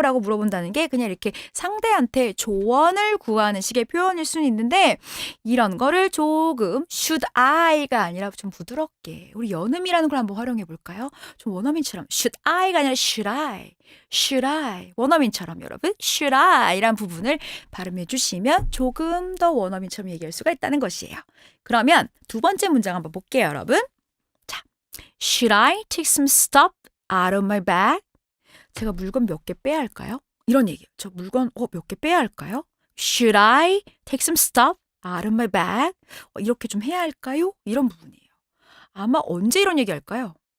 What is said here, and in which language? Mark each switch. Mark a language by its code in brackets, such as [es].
[ko] 라고 물어본다는 게 그냥 이렇게 상대한테 조언을 구하는 식의 표현일 수는 있는데 이런 거를 조금 [en] should I [ko] 가 아니라 좀 부드럽게 우리 연음이라는 걸 한번 활용해 볼까요? 좀 원어민처럼 [en] should I [ko] 가 아니라 should I, should I 원어민처럼 여러분 should I 이란 부분을 발음해 주시면 조금 더 원어민처럼 얘기할 수가 있다는 것이에요. 그러면 두 번째 문장 한번 볼게요 여러분. [en] 자, Should I take some stuff out of my bag? [ko] 제가 물건 몇 개 빼야 할까요? 이런 얘기예요. 저 물건 몇 개 빼야 할까요? [en] Should I take some stuff out of my bag? [ko] 이렇게 좀 해야 할까요? 이런 부분이에요. 아마 언제 이런 얘기 할까요?